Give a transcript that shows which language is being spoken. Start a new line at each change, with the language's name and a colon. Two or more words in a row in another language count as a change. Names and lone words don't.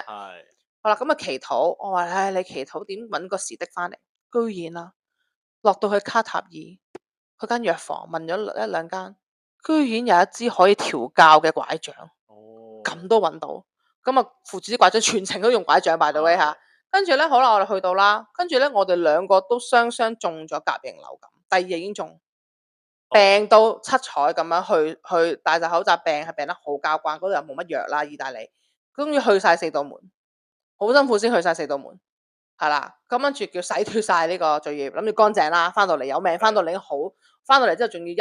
Cantonese: 好啦，咁啊祈禱，我話唉，你祈禱點揾個士的翻嚟？居然啊，落到去卡塔爾，去間藥房問咗1-2間，居然有一支可以調教嘅拐杖，咁都揾到，咁啊扶住啲拐杖，全程都用拐杖
English: by the way
Cantonese: 嚇。跟住咧，好啦，我哋去到啦，跟住咧，我哋2個都雙中咗甲型流感，第2日已經中，病到七彩咁樣去戴晒口罩，係病得好交關，嗰度又冇乜藥啦，意大利，終於去晒4道門。好辛苦先去晒4道門，係啦，咁跟住叫洗脫晒呢個罪孽，諗住乾淨啦，翻到嚟有命，翻到嚟已經好，翻到嚟之後仲要